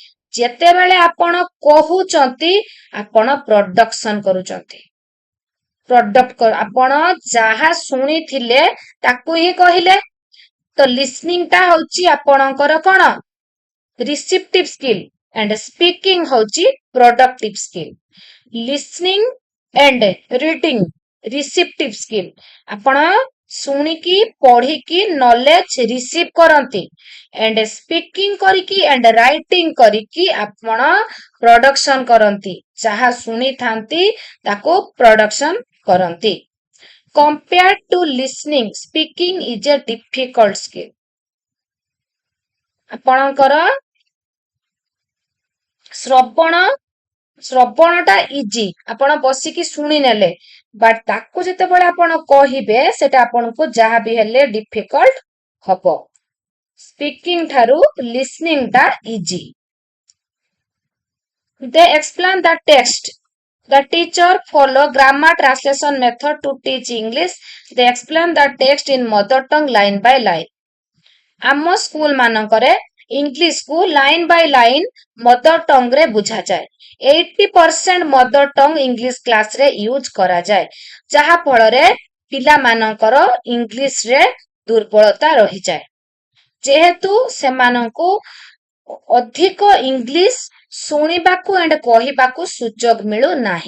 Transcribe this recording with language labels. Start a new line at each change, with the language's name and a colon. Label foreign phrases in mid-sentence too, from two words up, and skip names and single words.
Odia: ଯେତେବେଳେ ଆପଣ କହୁଛନ୍ତି ଆପଣ ପ୍ରଡକ୍ସନ କରୁଛନ୍ତି। ପ୍ରଡକ୍ଟ ଆପଣ ଯାହା ଶୁଣିଥିଲେ ତାକୁ ହିଁ କହିଲେ। ତ ଲିସନିଂ ଟା ହଉଛି ଆପଣଙ୍କର କଣ
English: receptive skill and speaking
Odia: ହଉଛି
English: productive skill. listening and reading receptive skill.
Odia: ଆପଣ ଶୁଣିକି ପଢିକି
English: knowledge receive
Odia: କରନ୍ତି
English: and speaking
Odia: କରିକି
English: and writing
Odia: କରିକି ଆପଣ production କରନ୍ତି। ଯାହା ଶୁଣିଥାନ୍ତି ତାକୁ production କରନ୍ତି।
English: compared to listening, speaking is a difficult skill.
Odia: ଆପଣଙ୍କର ଶ୍ରବଣଟା ଇଜି, ଆପଣ ବସିକି ଶୁଣି ନେଲେ, ବଟ୍ ତାକୁ ଯେତେବେଳେ ଆପଣ କହିବେ ସେଟା ଆପଣଙ୍କୁ ଯାହା ବି ହେଲେ ଡିଫିକଲ୍ଟ ହବ। ସ୍ପିକିଂ ଠାରୁ ଲିସନିଂ ଟା ଇଜି।
English: They explain the text. The teacher follow grammar translation method to teach English. They explain the text in mother tongue line by line.
Odia: ଆମ ସ୍କୁଲ ମାନଙ୍କରେ ଇଂଲିଶ କୁ
English: line by line mother tongue
Odia: ରେ ବୁଝାଯାଏ। 80%
English: mother tongue English class
Odia: ରେ ୟୁଜ କରାଯାଏ, ଯାହା ଫଳରେ ପିଲାମାନଙ୍କର ଇଂଲିଶ ରେ ଦୁର୍ବଳତା ରହିଯାଏ, ଯେହେତୁ ସେମାନଙ୍କୁ ଅଧିକ ଇଂଲିଶ ଶୁଣିବାକୁ ଏଣ୍ଡ କହିବାକୁ ସୁଯୋଗ ମିଳୁନାହିଁ।